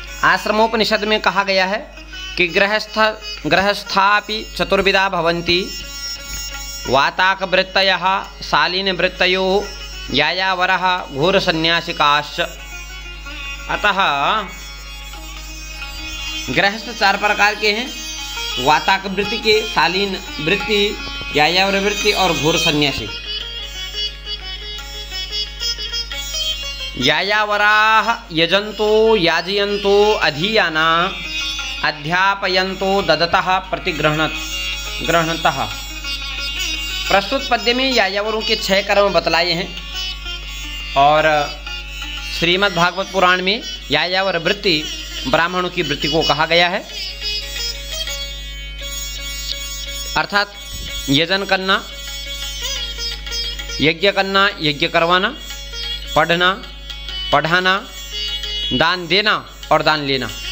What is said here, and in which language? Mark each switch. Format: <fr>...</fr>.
<hi>आश्रमोपनिषद में कहा गया है कि</hi> <sa>गृहस्थापि चतुर्विधा भवन्ति, वाताक वृत्तयः शालीन वृत्तयो यायावरः घोर सन्यासिकाश्च।</sa> <hi>अतः गृहस्थ चार प्रकार के हैं, वाताक वृत्ति के, शालीन वृत्ति, यायावर वृत्ति और घोर सन्यासी।</hi> <sa>यायावराः यजन्तो याजयन्तो अधीयाना अध्यापयन्तो ददतः प्रतिगृह्णतः।</sa> <hi>प्रस्तुत पद्य में यायावरों के 6 कर्म बतलाए हैं और श्रीमद् भागवत पुराण में यायावर वृत्ति ब्राह्मणों की वृत्ति को कहा गया है, अर्थात यजन करना, यज्ञ करना, यज्ञ करवाना, पढ़ना, पढ़ाना, दान देना और दान लेना।</hi>